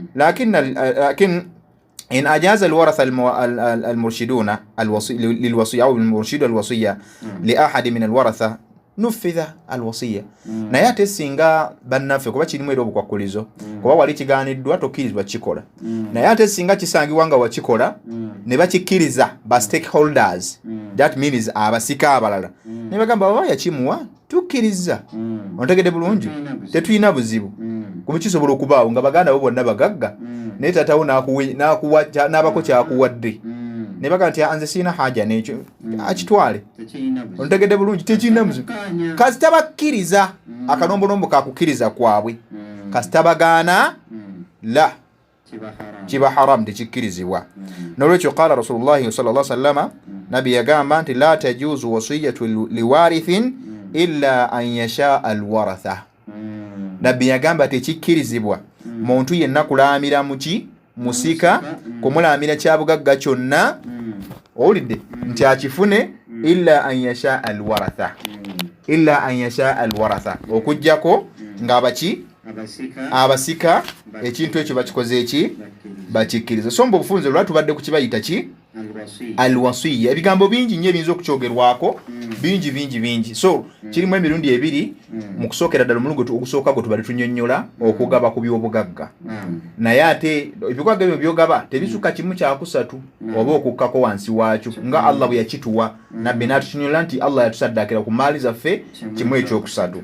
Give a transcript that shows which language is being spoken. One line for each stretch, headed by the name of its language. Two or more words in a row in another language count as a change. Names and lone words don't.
Arabic: لكن إن أجاز الورثة المرشدون للوصية أو المرشد الوصية لأحد من الورثة نفذت الوصية.
Ganda: Naye ate singa bannaffe kuba kirimu era obukwakulizo kuba wali kigaaniddwa tokkirizibwa kikola, naye ate singa kisangibwa nga wakikola ne bakikkiriza ba stakeholders,
English: that means
Ganda: abasika abalala ne bagamba baba yakimuwa tukkiriza. Ontegedde bulungi? Tetulina buzibu kuba kisobola okubaawo nga baganda bo bonna bagagga naye taatawo n'abako kyakuwadde ne baga nti anze sirina haja n'ekyo akitwale. Ontegedde bulungi? Tekirina muzibu kasita bakkiriza akanombolombo kakukkiriza kwabwe, kasita bagaana la kiba haram tekikkirizibwa. N'olwekyo
Arabic: قال رسول الله صلى الله عليه وسلم,
Ganda: nabi yagamba nti
Arabic: لا تجوز وصية لوارث إلا أن يشاء الورثة.
Ganda: Nabbi yagamba tekikkirizibwa muntu yenna kulaamira muki musika kumulaamira kyabugagga kyonna owulidde nti akifune
Arabic: إلا أن يشاء الورثة, إلا أن يشاء الورثة,
Ganda: okujjako ng'abaki abasika ekintu ekyo bakikoze eki bakikkiriza. So mbu obufunze lwatubadde ku kibayita ki alwasiyya. Ebigambo bingi nnyo ebiyinza okukyogerwako bingi. So kirimu emirundi ebiri mu kusookera ddala omulundi ogusooka gwe tubali tunnyonnyola okugaba ku by'obugagga naye ate ebigagga ebyo byogaba tebisuka kimu kyakusatu oba okukkako wansi waakyo nga Allah bwe yakituwa nabbi n'atutunyola nti Allah yatusaddakira ku maali zaffe kimu ekyokusatu.